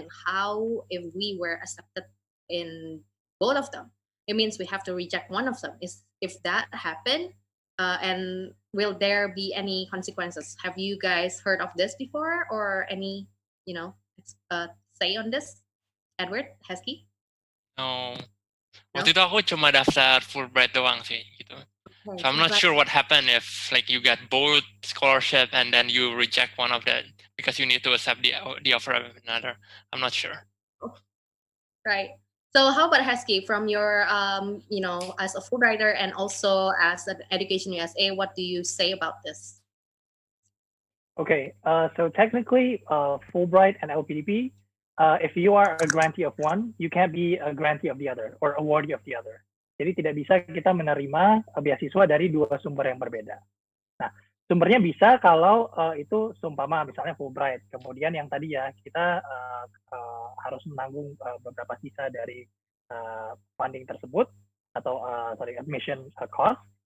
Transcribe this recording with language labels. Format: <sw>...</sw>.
<en>And how if we were accepted in both of them? It means we have to reject one of them. If that happened, and will there be any consequences? Have you guys heard of this before, or any, you know, say on this? Edward, Hesky? No.</en> <id>Waktu itu aku cuma daftar Fulbright doang sih gitu.</id> <en>So I'm not sure what happened if like you get both scholarship and then you reject one of them because you need to accept the offer of another. I'm not sure. Right. So how about Hesky, from your you know, as a Fulbrighter and also as an Education USA, what do you say about this? Okay, so technically, Fulbright and LPDP, if you are a grantee of one, you can't be a grantee of the other or awardee of the other.</en> <id>Jadi tidak bisa kita menerima beasiswa dari dua sumber yang berbeda. Nah, sumbernya bisa kalau itu seumpama misalnya Fulbright. Kemudian yang tadi ya kita harus menanggung beberapa sisa dari funding tersebut atau admission cost.</id>